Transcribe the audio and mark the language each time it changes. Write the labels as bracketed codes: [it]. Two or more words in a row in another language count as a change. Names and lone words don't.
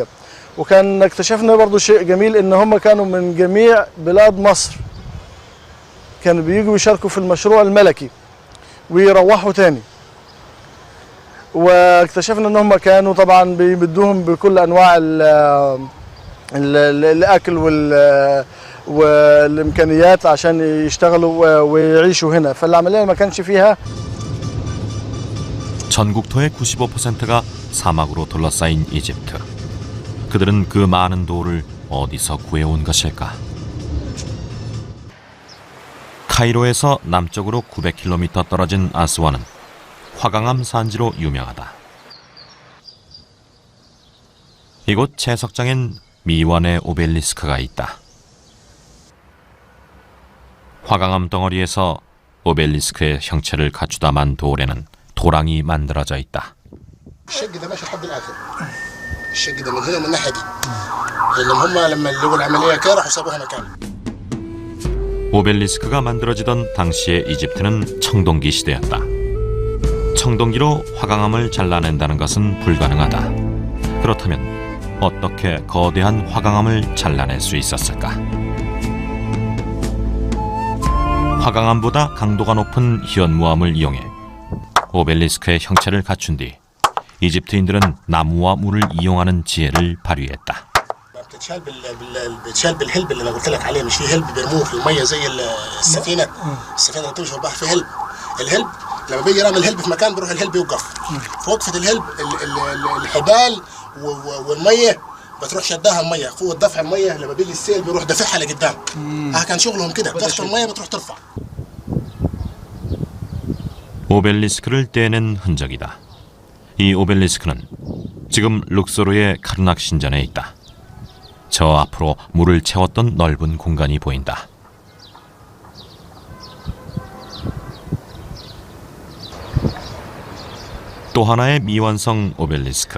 [ar] وكان اكتشفنا برضو شيء جميل إن هم كانوا من جميع بلاد مصر، كانوا بييجوا يشاركوا في المشروع الملكي ويروحوا تاني. واكتشفنا ان هم كانوا طبعا بيمدوهم بكل انواع الاكل والامكانيات عشان يشتغلوا ويعيشوا هنا، فالعمليه ما كانش فيها. [ko] 전국토의 95%가 사막으로 둘러싸인 이집트. 그들은 그 많은 돌을 어디서 구해온 것일까? 카이로에서 남쪽으로 900km 떨어진 아스완은 화강암 산지로 유명하다. 이곳 채석장엔 미완의 오벨리스크가 있다. 화강암 덩어리에서 오벨리스크의 형체를 갖추다 만 돌에는 도랑이 만들어져 있다. [ar] الشق ده ماشي لحد الاخر. الشق ده من هنا ومن الناحيه دي. لان هم لما لقوا العمليه كده راحوا سابوها مكان. [ko] 오벨리스크가 만들어지던 당시의 이집트는 청동기 시대였다. 청동기로 화강암을 잘라낸다는 것은 불가능하다. 그렇다면 어떻게 거대한 화강암을 잘라낼 수 있었을까? 화강암보다 강도가 높은 현무암을 이용해 오벨리스크의 형체를 갖춘 뒤 이집트인들은 나무와 물을 이용하는 지혜를 발휘했다. [ar] بتشال بالهلب اللي انا قلت لك عليه، مش في هلب بيرموه في الميه زي السفينه اللي بتمشي في البحر، في الهلب لما بيجي يرمي الهلب في مكان بيروح الهلب يوقف في وقفه الهلب، الحبال والميه بتروح شداها الميه، قوه دفع الميه لما بيجي السيل بيروح دافعها لقدام. كان شغلهم كده، تدخل الميه بتروح ترفع. [ko] 오벨리스크를 떼낸 흔적이다. 이 오벨리스크는 지금 룩소르의 카르낙 신전에 있다. 저 앞으로 물을 채웠던 넓은 공간이 보인다. 또 하나의 미완성 오벨리스크.